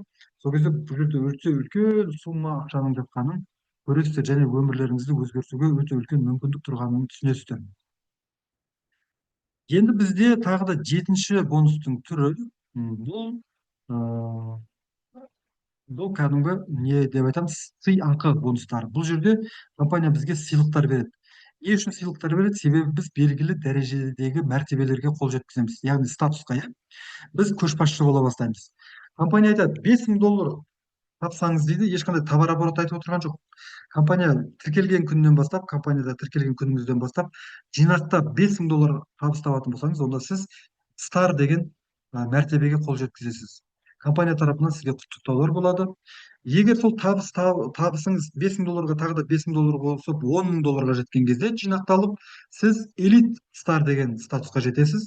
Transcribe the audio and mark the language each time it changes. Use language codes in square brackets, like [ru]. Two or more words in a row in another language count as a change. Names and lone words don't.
[kk] Сол кезде бұл жерде өте үлкен сумма ақшаның жатқанын көресіздер және өмірлеріңізді өзгертуге өте үлкен мүмкіндік тұрғанын түсінесіздер. Енді бізде тағы да 7-ші бонустың түрі бұл кәдімгі не деп айтамыз, сый ақы бонустары. Бұл жерде компания бізге сыйлықтар береді. [ky] эмне үчүн сыйлыктар берет? Себеби биз белгилүү дәрежедеги мәртебелерге кол жеткизебиз, яғни статуска, биз көч башчы боло баштайбыз. [kk] Компания айтат, $5.000 тапсаңыз дейді, ешқандай [ru] товар оборот [kk] айтып отырған жоқ. Компания тіркелген күннен бастап, компанияда тіркелген күніңізден бастап, жинақтап $5.000 табыс табатын болсаңыз, онда сіз стар деген мәртебеге қол жеткізесіз. Компания тарапынан сізге құттықтаулар болады. Егер сол табысыңыз $5.000-ға тағы да $5.000 қосып $10.000-ға жеткен кезде жинақталып, сіз элит стар деген статусқа жетесіз.